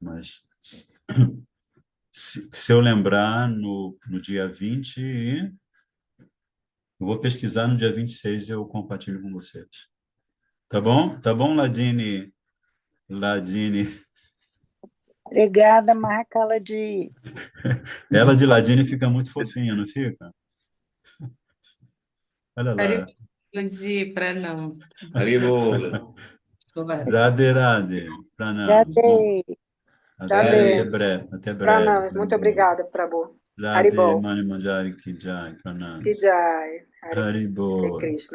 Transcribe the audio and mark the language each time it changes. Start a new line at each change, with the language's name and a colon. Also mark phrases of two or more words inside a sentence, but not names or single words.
Portuguese: Mas se eu lembrar, no dia 20, eu vou pesquisar no dia 26 e eu compartilho com vocês. Tá bom? Tá bom, Ladini? Ladini. Obrigada, Mahakala de... Ela de Ladini fica muito fofinha, não fica? Olha lá. De Pranam. Haribo. Radhe, Radhe. Pranam. Radhe. Até breve. Até breve. Pranam, muito obrigada, Prabhu. Radhe Haribol. Mani Manjari Ki Jai. Pranam. Que Jai. Hare Haribol. Krishna.